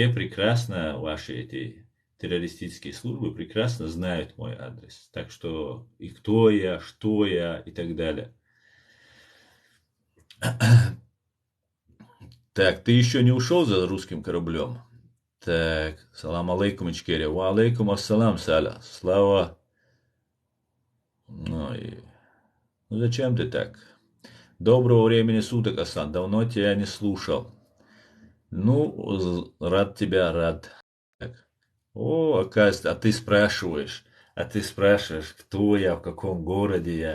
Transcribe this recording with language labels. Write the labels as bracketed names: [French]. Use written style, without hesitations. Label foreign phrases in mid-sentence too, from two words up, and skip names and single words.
[Russian] Все прекрасно ваши эти террористические службы прекрасно знают мой адрес. Так что и кто я, что я и так далее. Так, ты еще не ушел за русским кораблем? Так, [Arabic] سلام عليكم, Ичкерия. وعليكم السلام, Саля. [Russian] Слава. Ну, ну зачем ты так? Доброго времени суток, Асан. Давно тебя не слушал. Ну, рад тебя, рад. Так. О, оказывается, а ты спрашиваешь, кто я, в каком городе я.